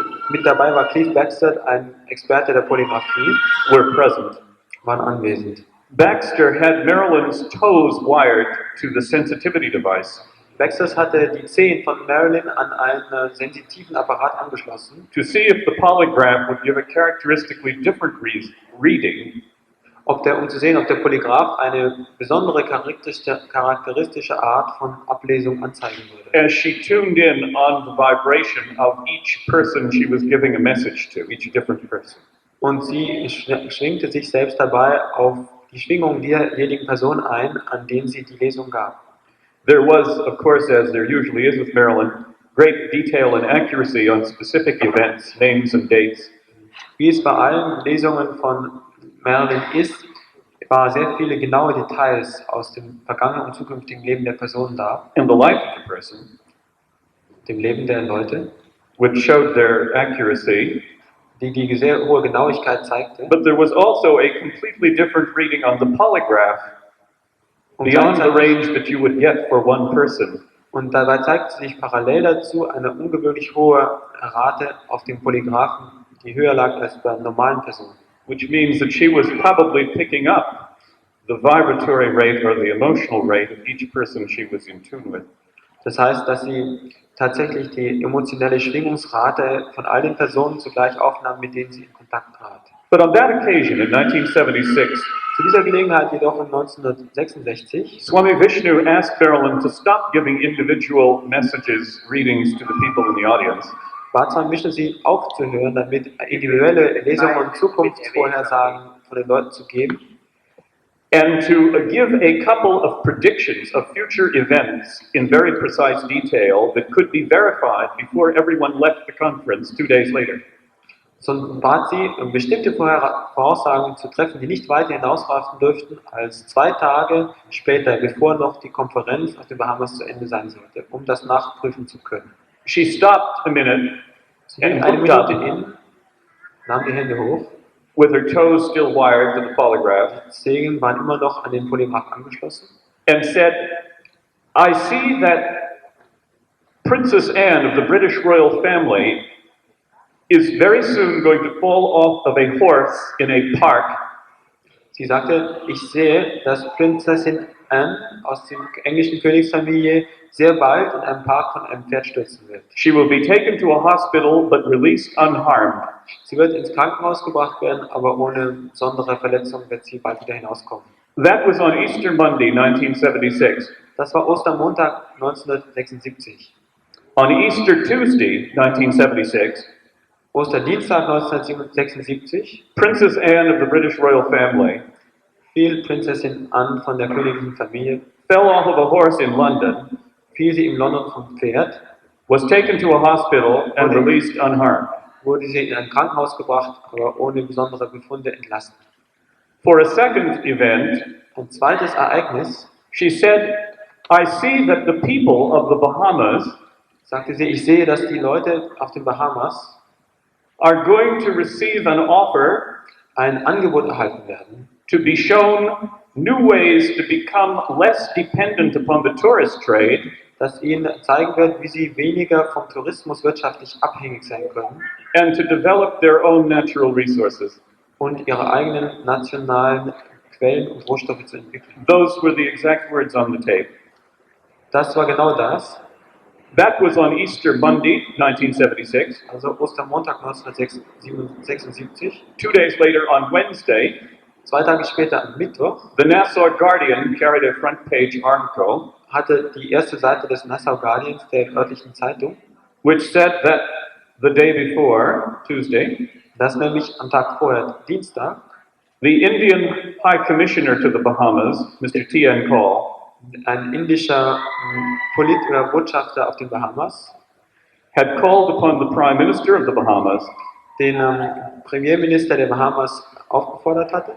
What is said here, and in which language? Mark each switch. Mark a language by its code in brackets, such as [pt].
[de] mit dabei war Cleve Baxter, ein Experte der Polygraphie, [en] were present. [de] waren anwesend. [en] Baxter had Marilyn's toes wired to the sensitivity device [de] Baxter hatte die Zehen von Marilyn an einen sensitiven Apparat angeschlossen, [en] to see if the polygraph would give a characteristically different reading [de] um zu sehen, ob der Polygraph eine besondere charakteristische Art von Ablesung anzeigen würde. [en] as she tuned in on the vibration of each person she was giving a message to, each different person. [de] Und sie schwingte sich selbst dabei auf die Schwingung derjenigen Person ein, an denen sie die Lesung gab. [en] There was, of course, as there usually is with Marilyn, great detail and accuracy on specific events, names and dates. [de] Wie es bei allen Lesungen von Marilyn ist, waren sehr viele genaue Details aus dem vergangenen und zukünftigen Leben der Person da, [en] And the life of the person, [de] dem Leben der Leute, [en] which showed their accuracy, [de] die sehr hohe Genauigkeit zeigte. [en] But there was also a completely different reading on the polygraph, beyond the range that you would get for one person. [de] Und dabei zeigt sich parallel dazu eine ungewöhnlich hohe Rate auf dem Polygraphen, die höher lag als bei normalen Personen. [en] Which means that she was probably picking up the vibratory rate or the emotional rate of each person she was in tune with. [de] Das heißt, dass sie tatsächlich die emotionelle Schwingungsrate von all den Personen zugleich aufnahm, mit denen sie in Kontakt trat. [en] But on that occasion, in 1976, [de] Zu dieser Gelegenheit jedoch in 1966 [en] Swami Vishnu asked Marilyn to stop giving individual messages, readings to the people in the audience, [de] bat Swami Vishnu sie aufzuhören, damit individuelle Lesungen und Zukunftsvorhersagen von den Leuten zu geben [en] and to give a couple of predictions of future events in very precise detail that could be verified before everyone left the conference 2 days later. [de] sondern bat sie, bestimmte Voraussagen zu treffen, die nicht weiter hinausreifen dürften als 2 Tage später, bevor noch die Konferenz auf den Bahamas zu Ende sein sollte, um das nachprüfen zu können. [en] She stopped a minute [de] Sie hielt eine Minute in, nahm die Hände hoch, [en] with her toes still wired to the polygraph, [de] die Zehen waren immer noch an den Polygraph angeschlossen, [en] and said, I see that Princess Anne of the British royal family is very soon going to fall off of a horse in a park. [de] Sie sagte, ich sehe, dass Prinzessin Anne aus der englischen Königsfamilie sehr bald in einem Park von einem Pferd stürzen wird. [en] She will be taken to a hospital but released unharmed. [de] Sie wird ins Krankenhaus gebracht werden, aber ohne besondere Verletzungen wird sie bald wieder hinauskommen. [en] That was on Easter Monday, 1976. [de] Das war Ostermontag 1976. [en] On Easter Tuesday, 1976, [de] Osterdienstag 1976 [en] Princess Anne of the British royal family [de] fiel Prinzessin Anne von der königlichen Familie, [en] fell off of a horse in London, [de] fiel sie in London vom Pferd, [en] was taken to a hospital and released unharmed. [de] wurde sie in ein Krankenhaus gebracht, aber ohne besondere Befunde entlassen. [en] For a second event, [de] Ein zweites Ereignis, [en] she said, I see that the people of the Bahamas [de] sagte sie, ich sehe, dass die Leute auf den Bahamas [en] are going to receive an offer [de] ein Angebot erhalten werden, [en] to be shown new ways to become less dependent upon the tourist trade [de] das ihnen zeigen wird, wie sie weniger vom Tourismus wirtschaftlich abhängig sein können [en] and to develop their own natural resources. [de] und ihre eigenen nationalen Quellen und Rohstoffe zu entwickeln. [en] Those were the exact words on the tape. [de] Das war genau das. [en] That was on Easter Monday, 1976. [de] Also Ostermontag 1976. [en] 2 days later, on Wednesday, [de] 2 Tage später am Mittwoch [en] the Nassau Guardian carried a front page article [de] hatte die erste Seite des Nassau Guardians, der örtlichen Zeitung, [en] which said that the day before, Tuesday, [de] dass nämlich am Tag vorher, Dienstag, [en] the Indian High Commissioner to the Bahamas, Mr. T.N. Call, [de] ein indischer Botschafter auf den Bahamas, [en] had called upon the Prime Minister of the Bahamas [de] den Premierminister der Bahamas aufgefordert hatte,